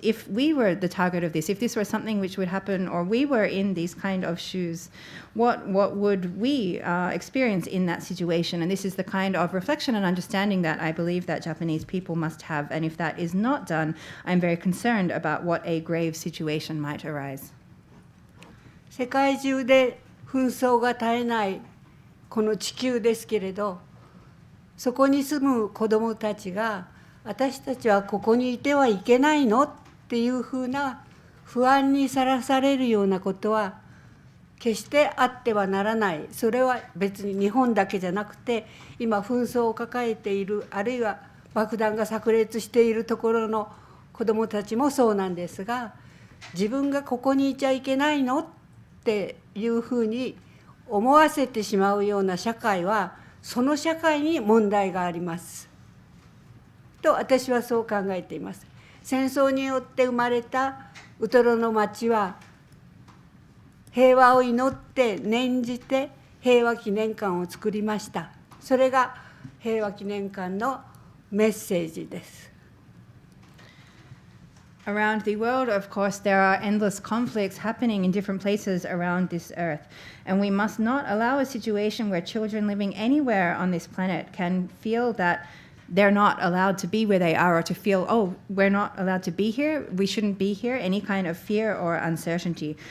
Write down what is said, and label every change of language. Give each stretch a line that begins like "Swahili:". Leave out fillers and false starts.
English: If we were the target of this, if this were something which would happen, or we were in these kind of shoes, what would we experience in that situation? And this is the kind of reflection and understanding that I believe that Japanese people must have. And if that is not done, I'm very concerned about what a grave situation might arise.
Japanese: 世界中で紛争が絶えないこの地球ですけれど、そこに住む子どもたちが私たちはここにいてはいけないのっていうふうな不安にさらされるようなことは決してあってはならない。それは別に日本だけじゃなくて、今紛争を抱えている、あるいは爆弾が炸裂しているところの子どもたちもそうなんですが、自分がここにいちゃいけないのっていうふうに思わせてしまうような社会は、その社会に問題がありますと私はそう考えています。戦争によって生まれたウトロの町は平和を祈って念じて平和記念館を作りました。それが平和記念館のメッセージです。
English: Around the world, of course, there are endless conflicts happening in different places around this earth. And we must not allow a situation where children living anywhere on this planet can feel that they're not allowed to be where they are, or to feel, oh, we're not allowed to be here, we shouldn't be here, any kind of fear or uncertainty.